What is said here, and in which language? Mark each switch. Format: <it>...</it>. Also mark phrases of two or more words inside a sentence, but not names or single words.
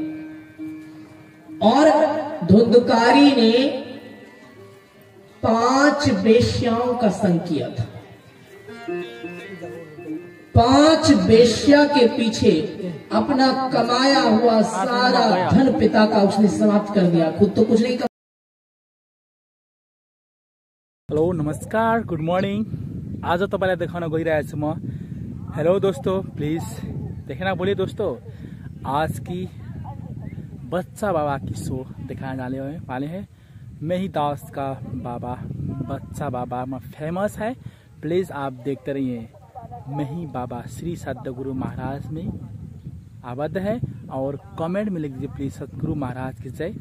<hi>और धुंधकारी ने 5 वेश्याओं का संग किया था। 5 वेश्या के पीछे अपना कमाया हुआ सारा धन पिता का उसने समाप्त कर दिया, खुद तो कुछ नहीं कर।</hi> <en>हेलो नमस्कार, good morning.</en> <ne>आज तपाईलाई देखाउन गइरहेको छु म।</ne> <hi>हेलो दोस्तों, प्लीज देखना बोलिए दोस्तों, आज की बच्चा बाबा की शो दिखाने वाले हैं। मेहीदास का बाबा, बच्चा बाबा में फेमस है। प्लीज आप देखते रहिए। मेही बाबा श्री सद्गुरु महाराज में आबद्ध है और कमेंट में लिख दीजिए प्लीज सद्गुरु महाराज की जय।</hi>